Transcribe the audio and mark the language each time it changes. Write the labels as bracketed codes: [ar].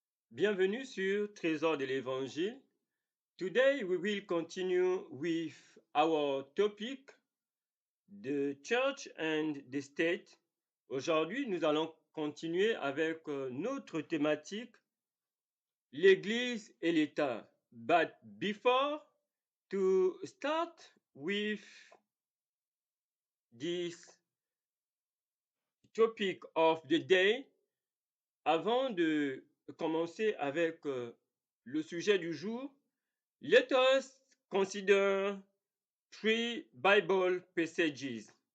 [fr] Bienvenue sur Trésor de l'Évangile. [en] Today we will continue with our topic, the church and the state. [fr] Aujourd'hui, nous allons continuer avec notre thématique, l'Église et l'État. [en] But before to start with this topic of the day, [fr] avant de commencer avec le sujet du jour, [en] let us consider three Bible passages.